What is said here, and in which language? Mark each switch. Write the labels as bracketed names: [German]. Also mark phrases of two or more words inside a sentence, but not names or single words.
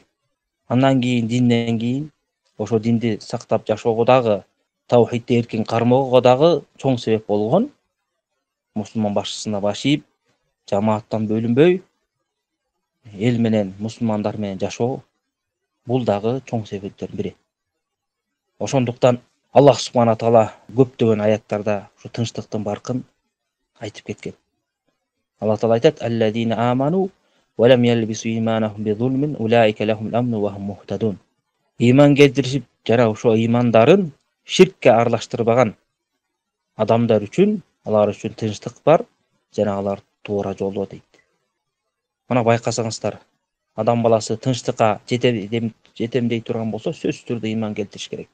[Kyrgyz] Андан кийин, динден кийин, ошо динди сактап жашоого дагы, таухидди эркин кармоого дагы чоң себеп болгон мусулман башчысына баш ийип, жамааттан бөлүнбөй, эл менен, мусулмандар менен жашоо, бул дагы чоң себептердин бири. Ошондуктан Аллах субхана таала көптөгөн аяттарда ушу тынчтыктын баркын айтып кеткен. Аллах таала айтат: [Arabic] "الذين آمنوا ولم يلبسوا إيمانهم بظلم أولئك لهم الأمن وهم مهتدون." [Kyrgyz] Иман келтиришип, жана ошо имандарын ширкке аралаштырбаган адамдар үчүн, алар үчүн тынчтык бар, жана алар туура жолдо дейт. Мына байкасаңыздар, адам баласы тынчтыкка жетем дей турган болсо, сөзсүз түрдө иман келтириш керек.